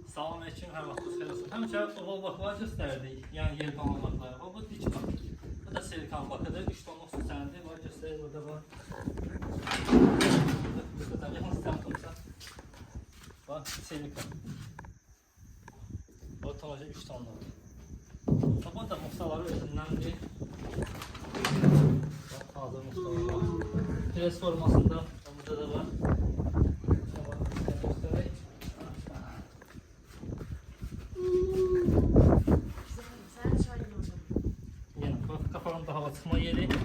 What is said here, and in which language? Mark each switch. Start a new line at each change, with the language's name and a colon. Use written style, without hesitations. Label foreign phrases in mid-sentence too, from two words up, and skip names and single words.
Azerbaijani: Salam aleyküm, hər vaxtınız xeyir olsun. Həmişə oval baklar göstərdik, yəni yelkan baklar. Bu dik bak. Bu da silikan bakıdır, 3 tonluq süsəndir. Var göstərir, burada var. Burada yaxın sistem tutsa. Bak, silikan. Bu tonajı 3 tonluq. Bu da muhtaları özündəndir. Bak, hazır muhtaları var. Pres formasında burada da var.
Turkish: Kafanın hava çıkma yeri.